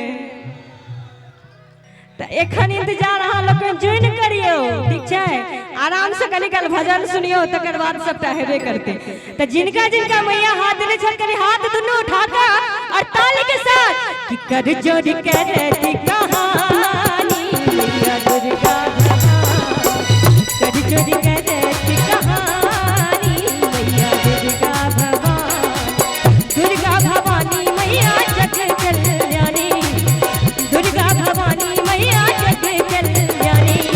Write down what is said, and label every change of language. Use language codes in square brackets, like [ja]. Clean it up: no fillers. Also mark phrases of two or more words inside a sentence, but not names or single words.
[mai] त एखन इंतजार अहाँ लोग ज्वाइन करियो ठीक छै आराम से कनी काल भजन सुनियो तकर बाद सबटा हेबे करते त जिनका जिनका मैया हाथ देने छन कनी हाथ दुनू उठा के और ताली के साथ कि कर जोड़ी कहती कहानी मैया दुर्गा कर जोड़ी कहती कहानी मैया दुर्गा दुर्गा भवानी मैया जग कल्याणी दुर्गा भवानी मैया जग कल्याणी